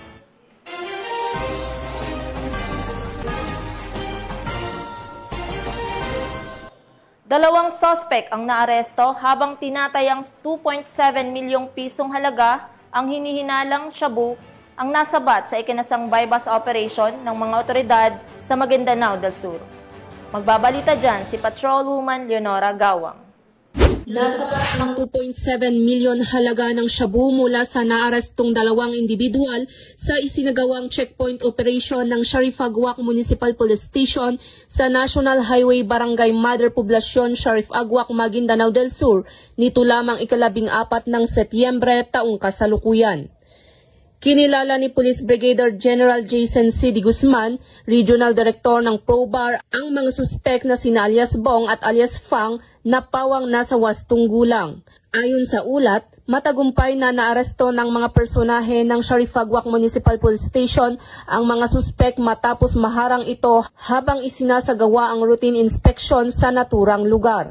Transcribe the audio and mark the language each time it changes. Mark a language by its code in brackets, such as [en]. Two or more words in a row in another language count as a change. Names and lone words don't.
[tl] Dalawang suspect ang naaresto habang tinatayang 2.7 milyong pisong halaga ang hinihinalang shabu ang nasabat sa ikinasang [en] bypass operation [tl] ng mga otoridad sa Maguindanao del Sur. Magbabalita dyan si Patrolwoman Leonora Gawang. Nasabat ng 2.7 milyon halaga ng shabu mula sa naarestong dalawang individual sa isinagawang [en] checkpoint operation [tl] ng Sharif Agwak Municipal Police Station sa National Highway Barangay Mother Poblacion, Sharif Agwak, Maguindanao del Sur nito lamang ika-14 ng Setyembre taong kasalukuyan. Kinilala ni Police Brigadier General Jason C. D. Guzman, Regional Director ng ProBar, ang mga suspek na sina alias Bong at alias Fang na pawang nasa 8 gulang. Ayon sa ulat, matagumpay na naaresto ng mga personahe ng Sharif Agwak Municipal Police Station ang mga suspek matapos maharang ito habang isinasagawa ang [en] routine inspection [tl] sa naturang lugar.